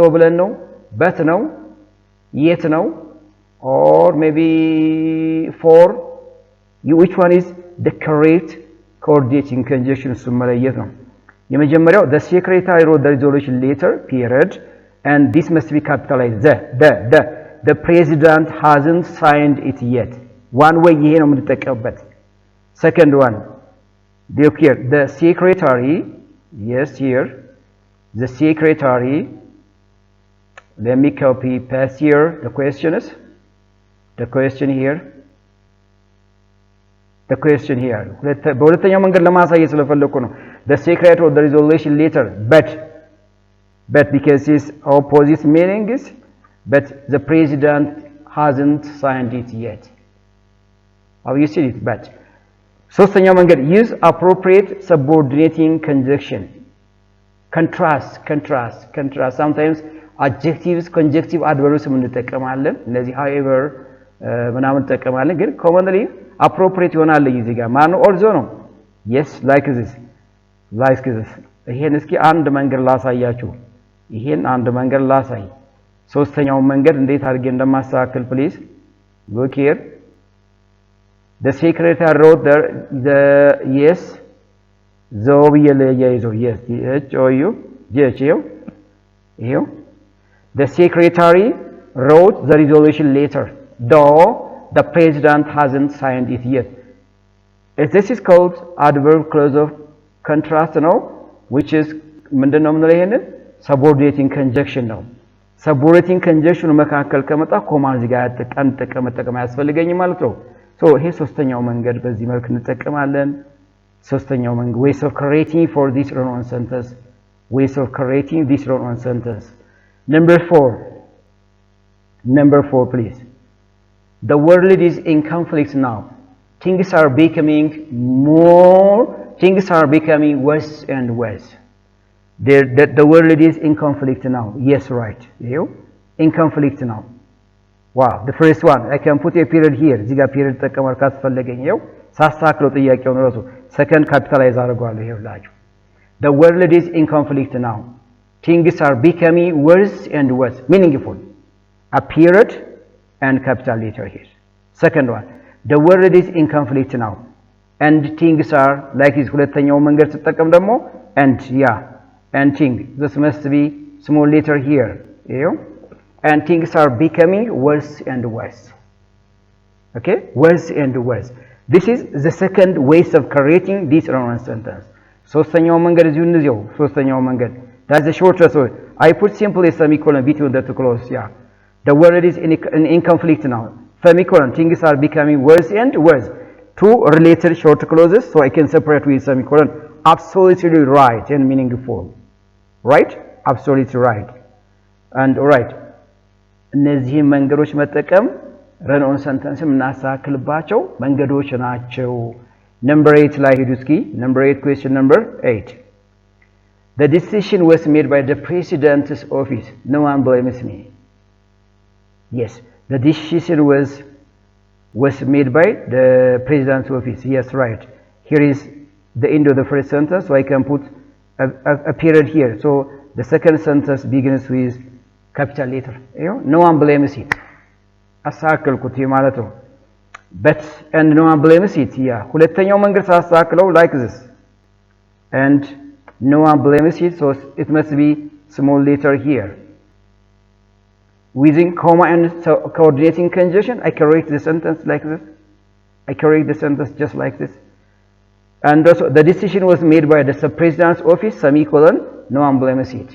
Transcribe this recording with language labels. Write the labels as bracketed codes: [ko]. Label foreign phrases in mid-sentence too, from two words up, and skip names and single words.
[am] ብለን ነው [en] but ነው yet ነው or maybe for which one is the correct coordinating conjunction [am] መለየት ነው የመጀመሪያው [en] the secretary wrote the resolution letter period and this must be capitalized the president hasn't signed it yet one way [am] ይሄ ነው የምንጠቀምበት [en] second one look here the secretary yes here the secretary let me copy paste here the question here [am] በሁለተኛው መንገድ ለማሳየት ስለፈለኩ ነው [en] the secretary of the resolution letter but because its opposite meaning is but the president hasn't signed it yet how you see it but [am] ሶስተኛው መንገድ [en] use appropriate subordinating conjunction contrast sometimes adjectives conjunctive adverbs [am] እንጠቀማለን እነዚህ [en] however [am] ምናምን እንጠቀማለን ግን [en] commonly appropriate [am] ይሆናል እዚህ ጋር ማን [en] also ነው yes like this [am] ይሄን እስኪ አንድ መንገድ ላሳያችሁ ይሄን አንድ መንገድ ላሳይ ሶስተኛው መንገድ እንዴት አድርጌ እንደማስተካከል [en] please look here the secretary wrote the yes yes here the secretary wrote the resolution letter though the president hasn't signed it yet this is called adverb clause of contrast no which is [am] ምንድነው የምንለው ይሄንን [en] subordinating conjunction ነው subordinating conjunction [am] መካከል ከመጣ ኮማ እዚህ ጋር መጠቀም ያስፈልገኝ ማለት ነው [en] so [am] ይሄ ሶስተኛው መንገድ በዚህ መልኩ እንጠቀማለን ሶስተኛው መንገድ [en] ways of creating for this run-on sentence number 4 please the world is in conflict now things are becoming worse and worse the world is in conflict now yes right in conflict now wow the first one I can put a period here [am] እዚህ ጋር [en] period [am] ተጠቀመር ካስፈለገኝ ሳሳክለው ጥያቄው ነው ራሱ [en] second capitalize [am] አድርጓለሁ ይኸውላችሁ [en] the world is in conflict now things are becoming worse and worse meaningful a period and capital letter here second one the world is in conflict now and things are like this [am] ሁለተኛው መንገድ ተጠቀም ደግሞ [en] and thing this must be small letter here and things are becoming worse and worse okay worse and worse this is the second ways of creating this run-on sentence [am] ሶስተኛው መንገድ እዚሁ እንዚያው ሶስተኛው መንገድ [en] that's the shortest way I put simply semicolon between the two clauses the world is in conflict now semicolon things are becoming worse and worse two related short clauses so I can separate with semicolon absolutely right and meaningful right absolutely right and all right [am] እነዚህ መንገዶች መጠቀም [en] run-on sentence [am] እናስተካክልባቸው መንገዶች ናቸው [en] number 8 [am] ላይ ሄዱ እስኪ [en] number 8 question number 8 the decision was made by the president's office no one blames me yes the decision was made by the president's office yes right here is the end of the first sentence so I can put a period here so the second sentence begins with capital letter no one blames it [am] አሳክልኩት ማለት ነው [en] but and no one blames it [am] ሁለተኛው መንገድ ሳሳክለው [en] like this and no one blames it so it must be small letter here within comma and coordinating conjunction, I correct the sentence like this. I correct the sentence just like this. And also, the decision was made by the Sub-President's office, semicolon, no emblem seat.